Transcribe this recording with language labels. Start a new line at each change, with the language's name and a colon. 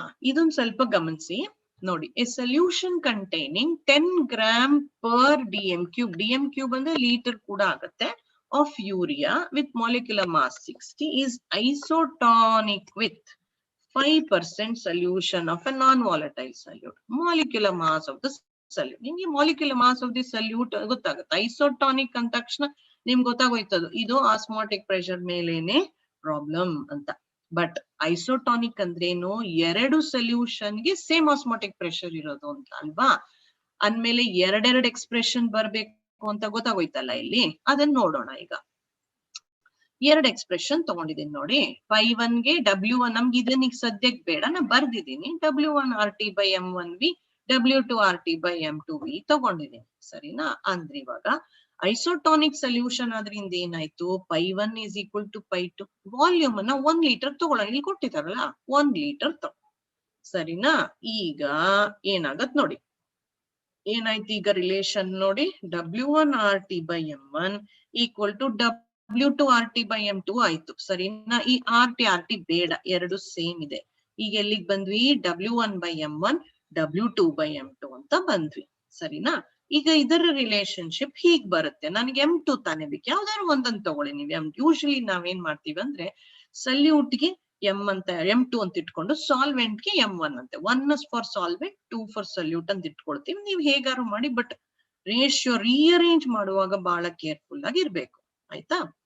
Kannada: ಇದೊಂದ್ ಸ್ವಲ್ಪ ಗಮನಿಸಿ ನೋಡಿ.
English: a solution containing 10 gram per DM cube,
Kannada: DM cube ಅಂದ್ರೆ ಲೀಟರ್ ಕೂಡ ಆಗುತ್ತೆ,
English: of urea with molecular mass 60 is isotonic with 5% solution of a non-volatile solute. Molecular mass of the solute.
Kannada: ನಿಮ್ಗೆ
English: molecular mass of the solute
Kannada: ಗೊತ್ತಾಗುತ್ತೆ. Isotonic ಅಂದ ತಕ್ಷಣ ನಿಮ್ಗೆ ಗೊತ್ತಾಗೋಯ್ತದು ಇದು osmotic pressure ಮೇಲೇನೆ ಪ್ರಾಬ್ಲಮ್ ಅಂತ. ಬಟ್ ಐಸೋಟಾನಿಕ್ ಅಂದ್ರೇನು? ಎರಡು ಸೊಲ್ಯೂಷನ್ಗೆ ಸೇಮ್ ಆಸ್ಮಾಟಿಕ್ ಪ್ರೆಷರ್ ಇರೋದು ಅಂತ ಅಲ್ವಾ? ಅಂದ್ಮೇಲೆ ಎರಡೆರಡು ಎಕ್ಸ್ಪ್ರೆಷನ್ ಬರ್ಬೇಕು ಅಂತ ಗೊತ್ತಾಗೋಯ್ತಲ್ಲ ಇಲ್ಲಿ. ಅದನ್ನ ನೋಡೋಣ. ಈಗ ಎರಡು ಎಕ್ಸ್ಪ್ರೆಷನ್ ತಗೊಂಡಿದ್ದೀನಿ ನೋಡಿ. φ1 ಗೆ W1, ನಮ್ಗೆ ಇದನ್ನ ಈಗ ಸದ್ಯಕ್ಕೆ ಬೇಡ, ನಾ ಬರ್ದಿದ್ದೀನಿ. W1 RT by M1V, W2 RT by M2V ತಗೊಂಡಿದ್ದೀನಿ. ಸರಿನಾ? ಅಂದ್ರೆ ಇವಾಗ ಐಸೋಟಾನಿಕ್ ಸೊಲ್ಯೂಷನ್ ಆದ್ರಿಂದ ಏನಾಯ್ತು?
English: φ1 is equal to φ2.
Kannada: ವಾಲ್ಯೂಮ್ ಅನ್ನ 1 ಲೀಟರ್ ತಗೊಳ್ಳೋಣ. ಇಲ್ಲಿ ಕೊಟ್ಟಿದಾರಲ್ಲ, 1 ಲೀಟರ್ ತಗೋ. ಸರಿನಾ? ಈಗ ಏನಾಗತ್ ನೋಡಿ. ಏನಾಯ್ತು ಈಗ ರಿಲೇಷನ್ ನೋಡಿ? W1 RT by M1 equal to W2 RT by M2 ಆಯ್ತು. ಸರಿನಾ? ಈ RT ಬೇಡ, ಎರಡು ಸೇಮ್ ಇದೆ. ಈಗ ಎಲ್ಲಿಗೆ ಬಂದ್ವಿ? W1 by M1, W2 by M2 ಅಂತ ಬಂದ್ವಿ. ಸರಿನಾ? ಈಗ ಇದರ ರಿಲೇಶನ್ಶಿಪ್ ಹೀಗ್ ಬರುತ್ತೆ. ನನಗೆ M2 ತಾನೇ ಬೇಕು, ಯಾವ್ದಾದ್ರು ಒಂದನ್ನು ತಗೊಳ್ಳಿ ನೀವು. ಯೂಶಲಿ ನಾವೇನ್ ಮಾಡ್ತೀವಿ ಅಂದ್ರೆ ಸಲ್ಯೂಟ್ಗೆ ಎಂ ಅಂತ M2 ಅಂತ ಇಟ್ಕೊಂಡು ಸಾಲ್ವೆಂಟ್ ಗೆ M1 ಅಂತೆ. 1 ಫಾರ್ ಸಾಲ್ವೆಂಟ್, 2 ಫಾರ್ ಸೊಲ್ಯೂಟ್ ಅಂತ ಇಟ್ಕೊಳ್ತೀವಿ. ನೀವು ಹೇಗಾರು ಮಾಡಿ, ಬಟ್ ರೇಷಿಯೋ ರೀಅರೇಂಜ್ ಮಾಡುವಾಗ ಬಹಳ ಕೇರ್ಫುಲ್ ಆಗಿ ಇರ್ಬೇಕು. ಆಯ್ತಾ?